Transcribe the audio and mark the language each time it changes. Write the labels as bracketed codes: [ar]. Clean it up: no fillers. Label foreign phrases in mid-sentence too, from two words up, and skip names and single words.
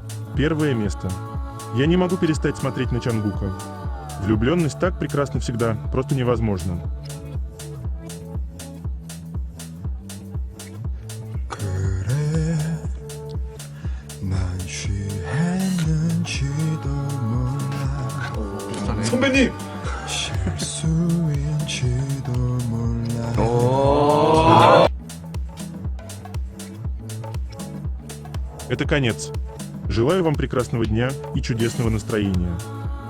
[ru] Первое место. Я не могу перестать смотреть на Чангука. Влюбленность так прекрасна всегда, просто невозможно. [ko] 그래 난 취했는지도 몰라 선배님! 실수인지도 몰라 [ru] Это конец. Желаю вам прекрасного дня и чудесного настроения.